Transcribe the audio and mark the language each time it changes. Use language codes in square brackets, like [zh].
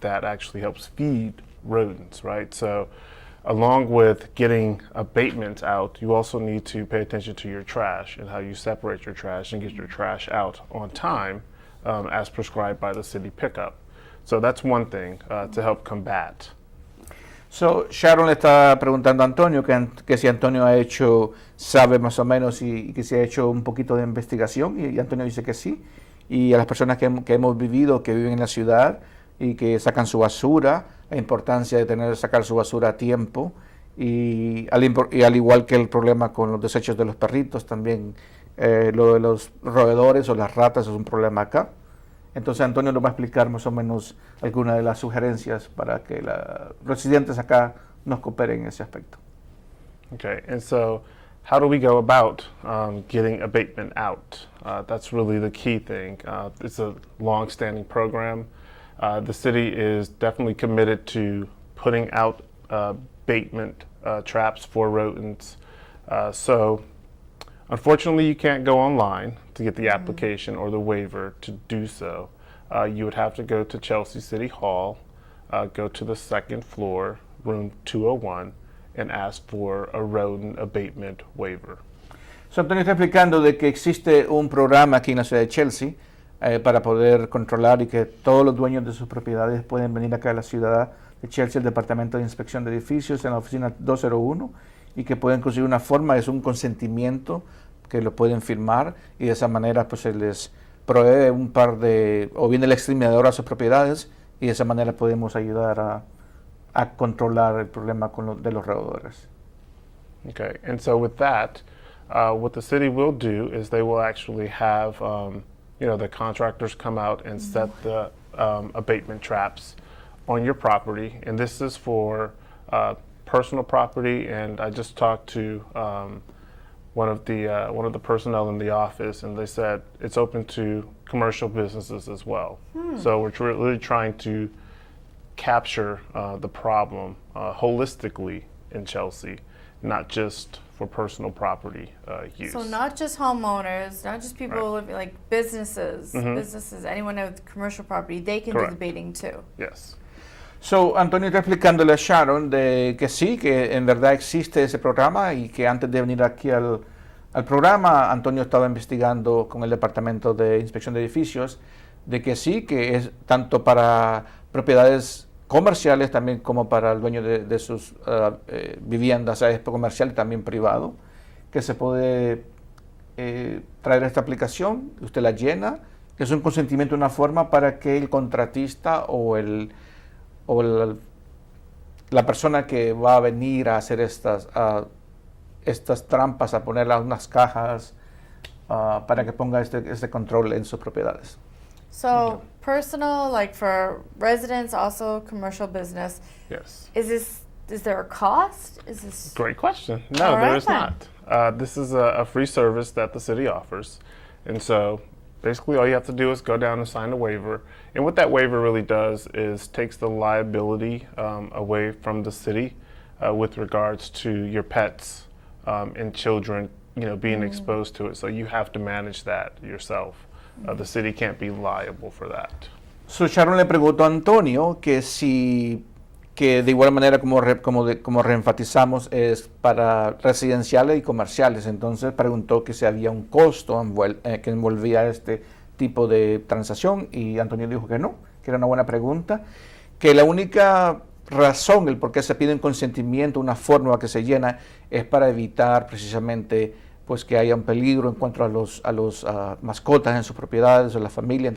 [en] That actually helps feed rodents, right? So, along with getting abatement out, you also need to pay attention to your trash and how you separate your trash and get your trash out on time as prescribed by the city pickup. So that's one thing to help combat. [es] So, Sharon le está preguntando a Antonio que si Antonio sabe más o menos y que si ha hecho un poquito de investigación, y Antonio dice que sí. Y a las personas que hemos vivido, que viven en la ciudad y que sacan su basura, la importancia de sacar su basura a tiempo, y al igual que el problema con los desechos de los perritos, también lo de los roedores o las ratas es un problema acá. Entonces Antonio nos va a explicar más o menos algunas de las sugerencias para que los residentes acá nos cooperen en ese aspecto. [en] Okay, and so how do we go about getting abatement out? That's really the key thing. It's a long-standing program. The city is definitely committed to putting out abatement traps for rodents. So, unfortunately, you can't go online to get the application or the waiver to do so. You would have to go to Chelsea City Hall, go to the second floor, room 201, and ask for a rodent abatement waiver. [es] So, Antonio está explicando de que existe un programa aquí en la ciudad de Chelsea para poder controlar y que todos los dueños de sus propiedades pueden venir acá a la ciudad de Chelsea, el Departamento de Inspección de Edificios, en la oficina 201, y que pueden conseguir una forma, es un consentimiento que lo pueden firmar, y de esa manera pues se les provee o viene el exterminador a sus propiedades, y de esa manera podemos ayudar a controlar el problema de los roedores. [en] Okay, and so with that, What the city will do is they will actually have, the contractors come out and set the abatement traps on your property, and this is for personal property. And I just talked to one of the personnel in the office, and they said it's open to commercial businesses as well. So we're really trying to capture the problem holistically in Chelsea, not just for personal property use. So not just homeowners, not just people Right. living, like businesses, anyone with commercial property, they can do Correct. the baiting too. Yes. [es] So, Antonio está explicándole a Sharon de que sí, que en verdad existe ese programa y que antes de venir aquí al programa, Antonio estaba investigando con el Departamento de Inspección de Edificios de que sí, que es tanto para propiedades comerciales también como para el dueño de sus viviendas, o sea, es comercial y también privado, que se puede traer esta aplicación, usted la llena, que es un consentimiento, una forma para que el contratista o la persona que va a venir a hacer estas trampas, a ponerlas en unas cajas, para que ponga este control en sus propiedades. [en] So personal, like for residents, also commercial business. Yes. Is there a cost? Is this Great question. No, All there right is then. not. This is a free service that the city offers. And so basically all you have to do is go down and sign a waiver. And what that waiver really does is takes the liability away from the city with regards to your pets and children, being exposed to it. So you have to manage that yourself. The city can't be liable for that. [es] So Sharon le preguntó a Antonio que que de igual manera como reenfatizamos es para residenciales y comerciales, entonces preguntó que si había un costo que envolvía este tipo de transacción y Antonio dijo que no, que era una buena pregunta, que la única razón, el por qué se pide un consentimiento, una fórmula que se llena, es para evitar precisamente pues que haya un peligro en cuanto a los mascotas en sus propiedades o la familia.